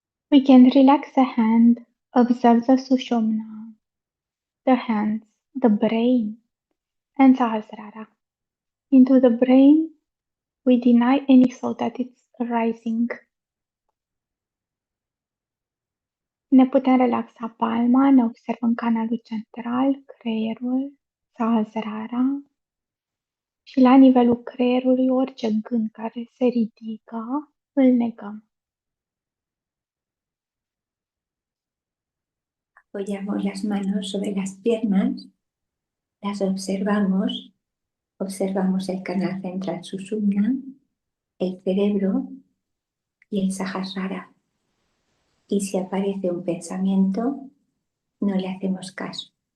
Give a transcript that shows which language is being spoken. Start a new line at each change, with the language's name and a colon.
English: We can relax the hand, observe the Sushumna, the hands, the brain, and Sahasrara. Into the brain, we deny any thought that it's arising.
Romanian: Ne putem relaxa palma, ne observăm canalul central, creierul, Sahasrara, și la nivelul creierului orice gând care se ridică, îl negăm.
Spanish: Apoyamos las manos sobre las piernas, las observamos, observamos el canal central Sushumna, el cerebro y el Sahasrara. Y si aparece un pensamiento, no le hacemos caso.